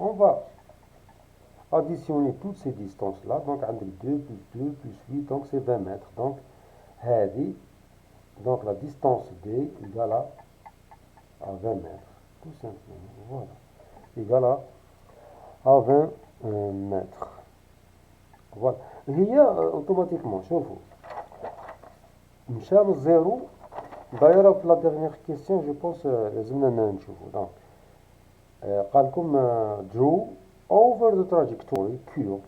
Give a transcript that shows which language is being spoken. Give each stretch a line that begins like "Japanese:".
French: On va additionner toutes ces distances-là, donc avec 2 plus 2 plus 8, donc c'est 20 mètres. Donc, donc la distance D égale à 20 mètres, tout simplement, voilà, égale à 20 mètres. Voilà.
Arabic: هي automatiquement, شوفوا مشى من الزيرو.
French: d'ailleurs في la dernière question je pense
Arabic: لازمنا نشوفوا.
English: donc
Arabic: قال لكم
English: draw over the trajectory curve.